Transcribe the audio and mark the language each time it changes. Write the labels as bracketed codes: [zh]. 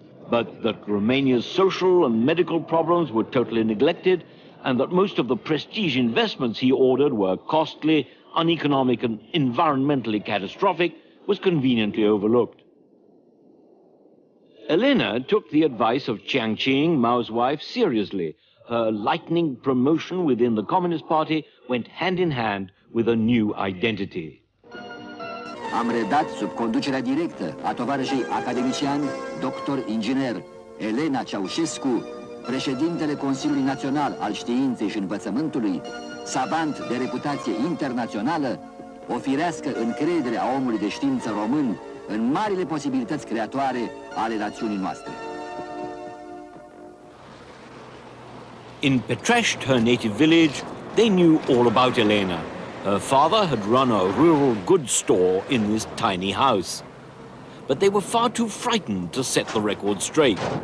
[en] But that Romania's social and medical problems were totally neglected, and that most of the prestige investments he ordered were costly, uneconomic, and environmentally catastrophic, was conveniently overlooked. Elena took the advice of Chiang Ching, Mao's wife, seriously. Her lightning promotion within the Communist Party went hand in hand with a new identity. [ro] Am redat sub conducerea directă a tovarășei academician, doctor inginer Elena Ceausescu, președintele Consiliului Național al Științei și Învățământului, savant de reputație internațională, o firească încredere a omului de știință român în marile posibilități creatoare ale națiunii noastre. [en] In Petrešti, her native village, they knew all about Elena. Her father had run a rural goods store in this tiny house. But they were far too frightened to set the record straight.